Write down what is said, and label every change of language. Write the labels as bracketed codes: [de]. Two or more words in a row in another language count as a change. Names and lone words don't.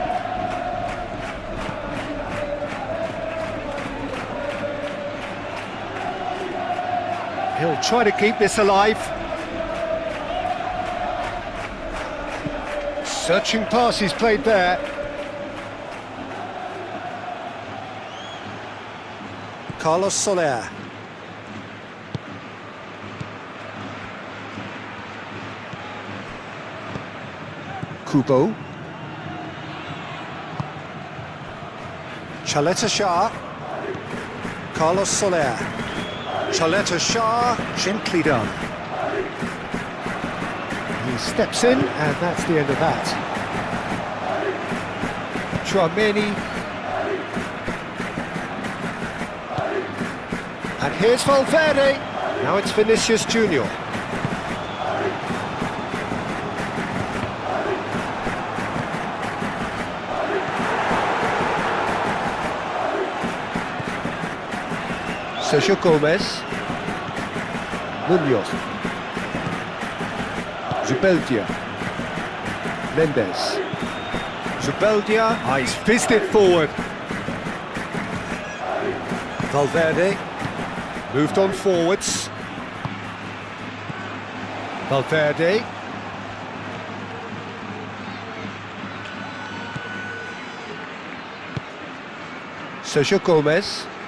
[en] He'll try to keep this alive. Searching pass he's played there. Carlos Soler. Kubo. Chaleta Shah. Carlos Soler. Chaleta Shah, gently done. He steps in, and that's the end of that. Chouameni. And here's Valverde. Now it's Vinicius Junior. Sergio Gomez. Munoz. Zubeldia. Mendes. Zubeldia. Ah, he's fizzed it forward. Valverde. Moved on forwards. Valverde. Sergio Gomez.